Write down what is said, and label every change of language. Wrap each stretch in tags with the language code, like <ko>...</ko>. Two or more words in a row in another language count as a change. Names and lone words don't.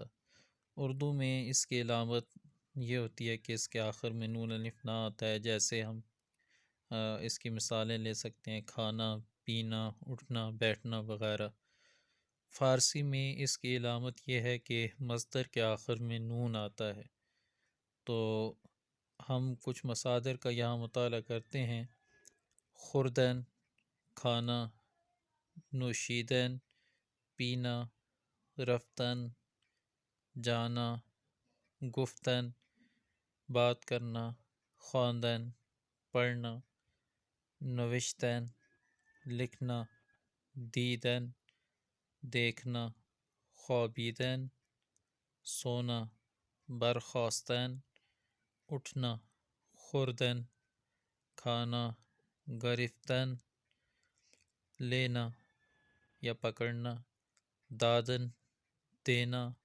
<ur>اردو میں اس کی علامت یہ ہوتی ہے کہ اس کے آخر میں نون الف نہ آتا ہے، جیسے ہم اس کی مثالیں لے سکتے ہیں: کھانا، پینا، اٹھنا، بیٹھنا وغیرہ۔ فارسی میں اس کی علامت یہ ہے کہ مصدر کے آخر میں نون آتا ہے۔ تو ہم کچھ مصادر کا یہاں مطالعہ کرتے ہیں: خوردن کھانا، نوشیدن پینا، رفتن جانا، گفتن بات کرنا، خواندن پڑھنا، نوشتن لکھنا، دیدن دیکھنا، خوابیدن سونا، برخاستن اٹھنا، خوردن کھانا، گرفتن لینا یا پکڑنا، دادن دینا،</ur>